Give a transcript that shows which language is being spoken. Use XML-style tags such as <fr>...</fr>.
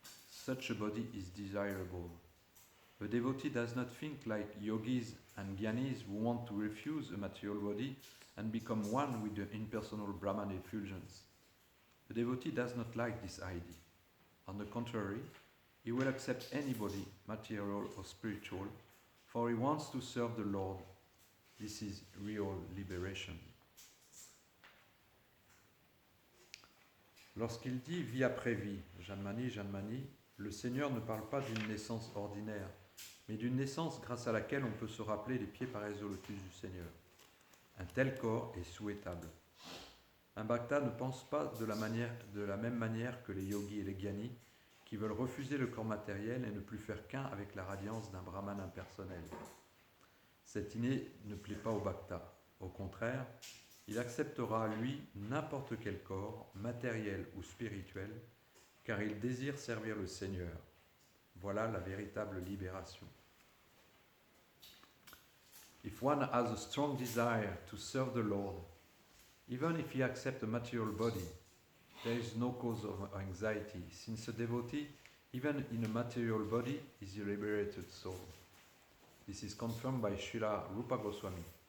<en>Such a body is desirable. A devotee does not think like yogis and gyanis who want to refuse a material body and become one with the impersonal Brahman effulgence. The devotee does not like this idea. On the contrary, he will accept any body, material or spiritual, for he wants to serve the Lord. This is real liberation.</en> <fr>Lorsqu'il dit vie après vie, Janmani, Janmani, le Seigneur ne parle pas d'une naissance ordinaire, mais d'une naissance grâce à laquelle on peut se rappeler les pieds pareils au lotus du Seigneur. Un tel corps est souhaitable. Un bhakta ne pense pas de la même manière que les yogis et les gyanis, qui veulent refuser le corps matériel et ne plus faire qu'un avec la radiance d'un brahman impersonnel. Cette idée ne plaît pas au bhakta. Au contraire, il acceptera, lui, n'importe quel corps, matériel ou spirituel, car il désire servir le Seigneur. Voilà la véritable libération.</fr> <en>If one has a strong desire to serve the Lord, even if he accepts a material body, there is no cause of anxiety, since a devotee, even in a material body, is a liberated soul. This is confirmed by Srila Rupa Goswami.</en>